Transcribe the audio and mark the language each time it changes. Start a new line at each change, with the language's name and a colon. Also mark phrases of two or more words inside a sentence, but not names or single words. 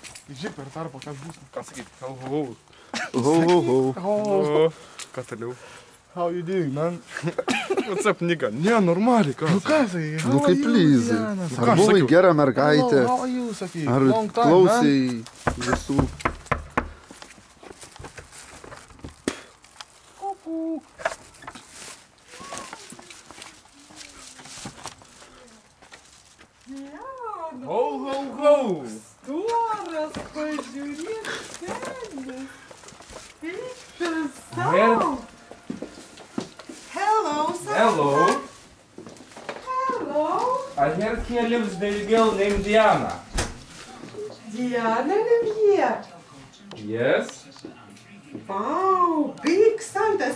Lithuanian: Žiūrėk, per tarpą, kas bus. Ką sakyt? Ho. Ką toliau?
English: How you doing, man? What's up, nigga?
Lithuanian: Ne, normaliai, ką? Nu ką, sakai? Nu kaip lyzi. Ar buvai gera mergaitė?
English: How are you,
Lithuanian: sakai? Ar klausai visų? Ho. Storas, pažiūrėk, senis.
English: Pictures, Where? Hello, Santa. Hello. Hello. I heard here lives the girl named Diana. Diana live here. Yes. Wow, big Santa.